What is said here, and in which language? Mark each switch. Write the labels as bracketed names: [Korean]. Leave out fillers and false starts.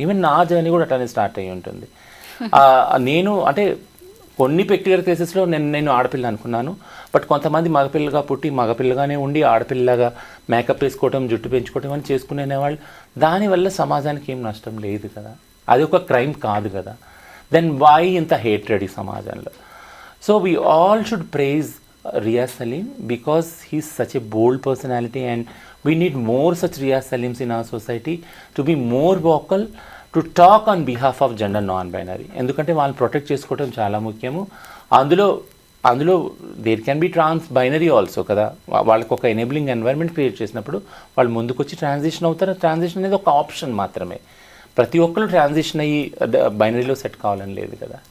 [Telugu] Even నా journey కూడా అట్లానే స్టార్ట్ అయ్యి ఉంటుంది. నేను అంటే కొన్ని పెక్యులర్ కేసెస్లో నేను ఆడపిల్ల అనుకున్నాను, బట్ కొంతమంది మగపిల్లగా పుట్టి మగపిల్లగానే ఉండి ఆడపిల్లగా మేకప్ వేసుకోవటం, జుట్టు పెంచుకోవటం అని చేసుకునేవాళ్ళు. దానివల్ల సమాజానికి ఏం నష్టం లేదు కదా, అది ఒక క్రైమ్ కాదు కదా. [English] then why [Telugu] ఇంత హేట్రెడ్ ఈ సమాజంలో? [English] So we all should praise Riaz Salim because he's such a bold personality and we need more such Riaz Salims in our society to be more vocal, to talk on behalf of gender non-binary. [Telugu] ఎందుకంటే వాళ్ళని protect చేసుకోవడం చాలా ముఖ్యము. అందులో [English] there can be trans binary also [Telugu] కదా. వాళ్ళకి ఒక enabling environment create చేసినప్పుడు వాళ్ళు ముందుకొచ్చి ట్రాన్సిషన్ అవుతారు. ట్రాన్సిషన్ అనేది ఒక ఆప్షన్ మాత్రమే. ప్రతి ఒక్కరు ట్రాన్సిషన్ అయ్యి బైనరీలో సెట్ కావాలని లేదు కదా.